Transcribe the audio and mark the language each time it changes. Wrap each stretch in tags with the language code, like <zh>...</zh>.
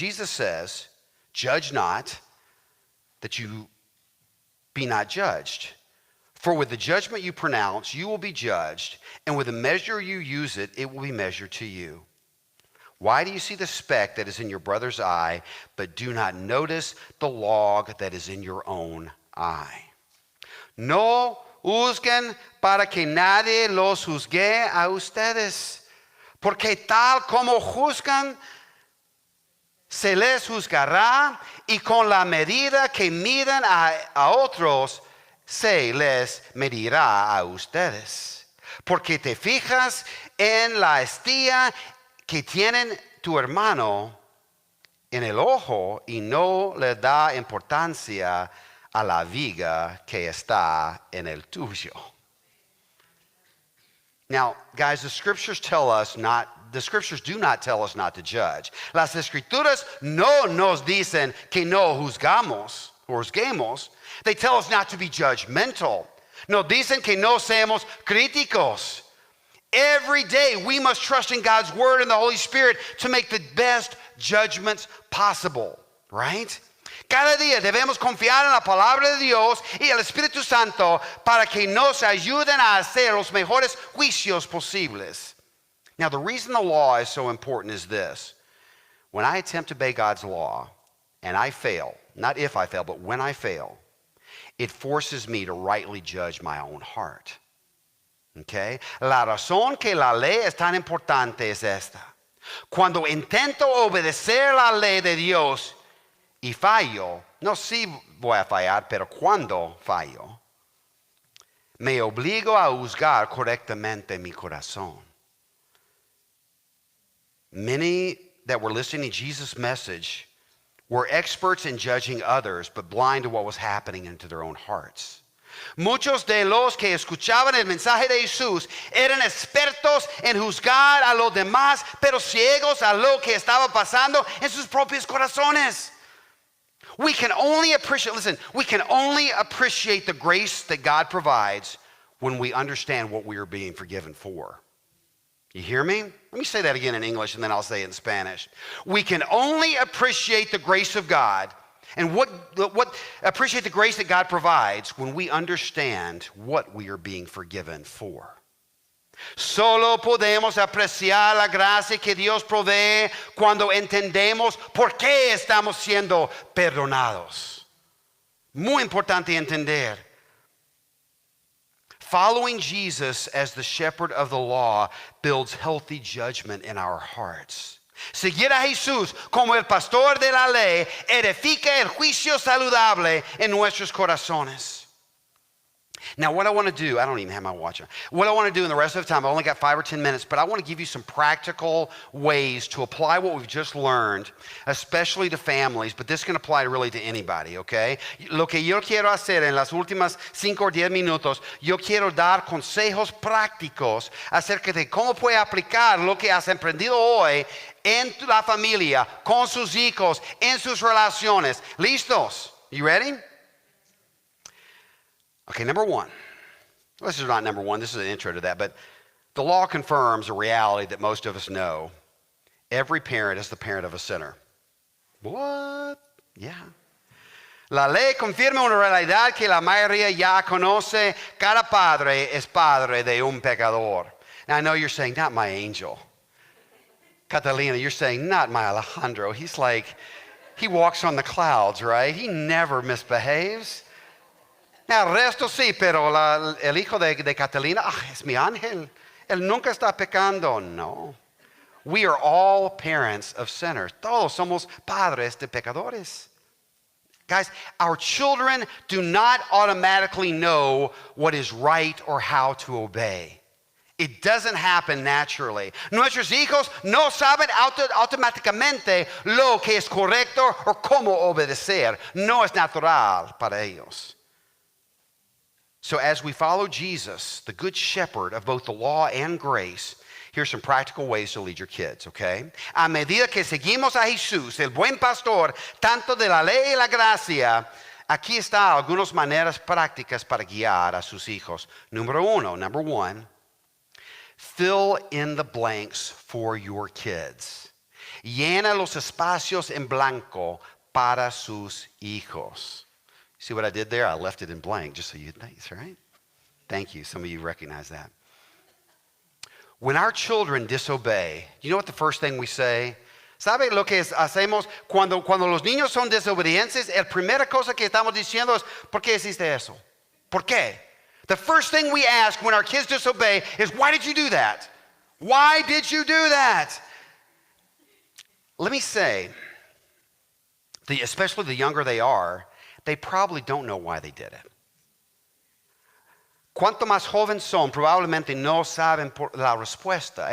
<en>Jesus says, judge not, that you be not judged. For with the judgment you pronounce, you will be judged, and with the measure you use it, it will be measured to you. Why do you see the speck that is in your brother's eye, but do not notice the log that is in your own eye?</en> <es>No juzguen para que nadie los juzgue a ustedes, porque tal como juzgan, se les juzgará, y con la medida que midan a otros, se les medirá a ustedes. Porque te fijas en la estilla que tiene tu hermano en el ojo y no le da importancia a la viga que está en el tuyo.</es> <en>Now, guys, the scriptures do not tell us not to judge.</en> <es>Las escrituras no nos dicen que no juzguemos.</es> <en>They tell us not to be judgmental.</en> <es>Nos dicen que no seamos críticos.</es> <en>Every day we must trust in God's word and the Holy Spirit to make the best judgments possible, right?</en> <es>Cada día debemos confiar en la palabra de Dios y el Espíritu Santo para que nos ayuden a hacer los mejores juicios posibles.</es> <en>Now, the reason the law is so important is this. When I attempt to obey God's law and I fail, not if I fail, but when I fail, it forces me to rightly judge my own heart. Okay?</en> <es>La razón que la ley es tan importante es esta. Cuando intento obedecer la ley de Dios y fallo, no si voy a fallar, pero cuando fallo, me obligo a juzgar correctamente mi corazón.</es> <en>Many that were listening to Jesus' message were experts in judging others, but blind to what was happening into their own hearts.</en> <es>Muchos de los que escuchaban el mensaje de Jesús eran expertos en juzgar a los demás, pero ciegos a lo que estaba pasando en sus propios corazones.</es> <en>We can only appreciate the grace that God provides when we understand what we are being forgiven for. You hear me? Let me say that again in English and then I'll say it in Spanish. We can only appreciate the grace of God and appreciate the grace that God provides when we understand what we are being forgiven for.</en> <es>Solo podemos apreciar la gracia que Dios provee cuando entendemos por qué estamos siendo perdonados. Muy importante entender.</es> <en>Following Jesus as the shepherd of the law builds healthy judgment in our hearts.</en> <es>Seguir a Jesús como el pastor de la ley edifica el juicio saludable en nuestros corazones.</es> <en>Now, what I want to do, I don't even have my watch on. What I want to do in the rest of the time, I've only got 5 or 10 minutes, but I want to give you some practical ways to apply what we've just learned, especially to families, but this can apply really to anybody, okay?</en> <es>Lo que yo quiero hacer en las últimas 5 o 10 minutos, yo quiero dar consejos prácticos acerca de cómo puede aplicar lo que has aprendido hoy en la familia, con sus hijos, en sus relaciones. ¿Listos?</es> <en>You ready? Okay, number one. This is not number one. This is an intro to that. But the law confirms a reality that most of us know. Every parent is the parent of a sinner. What? Yeah.</en> <es>La ley confirma una realidad que la mayoría ya conoce. Cada padre es padre de un pecador.</es> <en>Now, I know you're saying, not my angel. Catalina, you're saying, not my Alejandro. He's like, he walks on the clouds, right? He never misbehaves.</en> <es>Now, el resto sí, pero el hijo de Catalina, es mi ángel. Él nunca está pecando. No.</es> <en>We are all parents of sinners.</en> <es>Todos somos padres de pecadores.</es> <en>Guys, our children do not automatically know what is right or how to obey. It doesn't happen naturally.</en> <es>Nuestros hijos no saben automáticamente lo que es correcto o cómo obedecer. No es natural para ellos.</es> <en>So as we follow Jesus, the good shepherd of both the law and grace, here's some practical ways to lead your kids, okay?</en> <es>A medida que seguimos a Jesús, el buen pastor, tanto de la ley y la gracia, aquí está algunas maneras prácticas para guiar a sus hijos.</es> <en>Number one, fill in the blanks for your kids.</en> <es>Llena los espacios en blanco para sus hijos.</es> <en>See what I did there? I left it in blank just so you'd think, right? Thank you. Some of you recognize that. When our children disobey, you know what the first thing we say?</en> <es>¿Sabe lo que hacemos cuando los niños son desobedientes? La primera cosa que estamos diciendo es, ¿por qué hiciste eso? ¿Por qué?</es> <en>The first thing we ask when our kids disobey is, why did you do that? Why did you do that? Let me say, especially the younger they are, they probably don't know why they did it.</en> <es>Cuanto más jóvenes son, probablemente no saben la respuesta.</es>